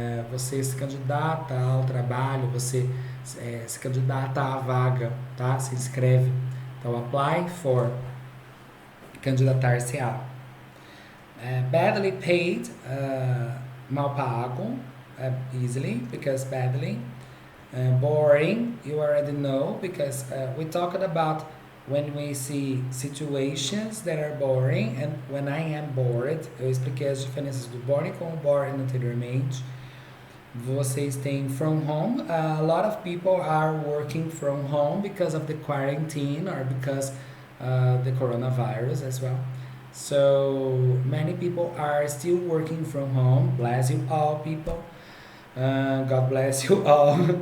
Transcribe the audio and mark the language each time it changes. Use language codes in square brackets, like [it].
[pt] Você se candidata ao trabalho, você se candidata à vaga, tá? Se inscreve. Então, apply for, candidatar-se a. [en] Badly paid, [pt] mal pago, [en] easily, because badly. Boring, you already know, because we talked about when we see situations that are boring and when I am bored. [pt] Eu expliquei as diferenças do boring com o bored anteriormente. Vocês têm from home. [en] A lot of people are working from home because of the quarantine or because the coronavirus as well. So many people are still working from home. Bless you all, people. God bless you all.